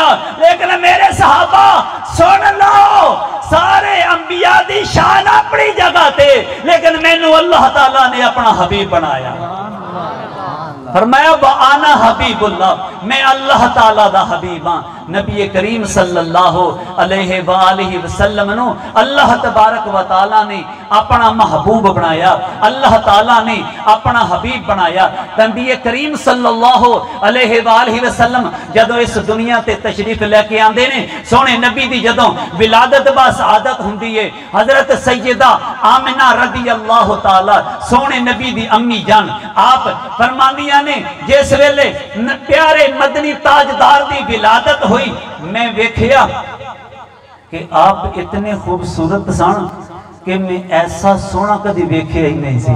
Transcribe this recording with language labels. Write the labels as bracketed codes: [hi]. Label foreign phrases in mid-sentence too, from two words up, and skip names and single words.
[pa] لیکن میرے صحابہ سن لو، سارے انبیاء دی شان اپنی جگہ تے، لیکن مینوں اللہ تعالیٰ نے اپنا حبیب بنایا. फरमाया [ar] أنا حبيب الله, [pa] میں اللہ تعالیٰ دا حبیب ہاں. نبی کریم [ar] صلى الله عليه وسلم [pa] نوں اللہ تبارک و تعالیٰ نے اپنا محبوب بنایا، اللہ تعالیٰ نے اپنا حبیب بنایا. نبی کریم [ar] صلى الله عليه وسلم [pa] جدوں اس دنیا تے تشریف لے کے آندے نے، سوہنے نبی دی جدوں ولادت با سعادت ہندی ہے، حضرت سیدہ آمنہ [ar] رضي الله تعالى [pa] سوہنے نبی دی امی جان آپ فرماندیاں نے، جس ویلے پیارے مدنی تاجدار دی ولادت ہوئی، میں ویکھیا کہ آپ اتنے خوبصورت سن کہ میں ایسا سوہنا کبھی ویکھیا ہی نہیں سی.